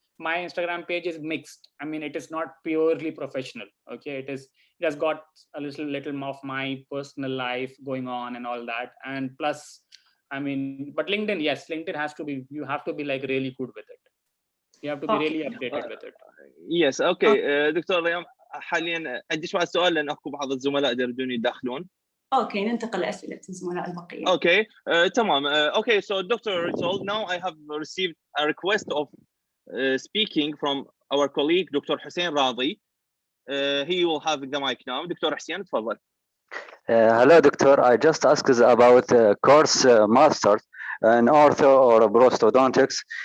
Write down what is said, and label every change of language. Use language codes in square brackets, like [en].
[en] My Instagram page is mixed. I mean, it is not purely professional. Okay, it has got a little of my personal life going on and all that. And plus, I mean, but LinkedIn, yes, LinkedIn you have to be like really good with it. You have to be really updated with it. Yes, okay. [ar] دكتور ريم حاليا عندي شوية سؤال لأن أكو بعض الزملاء يريدون يدخلون. اوكي ننتقل لأسئلة الزملاء البقية. [en] Okay, [ar] تمام. [en] Okay, so Dr. Ritul, now I have received a request of speaking from our colleague Dr. Hussein Radi. He will have the mic now. Dr. Hussein, تفضل. Hello, doctor. I just asked about course masters in ortho or prosthodontics.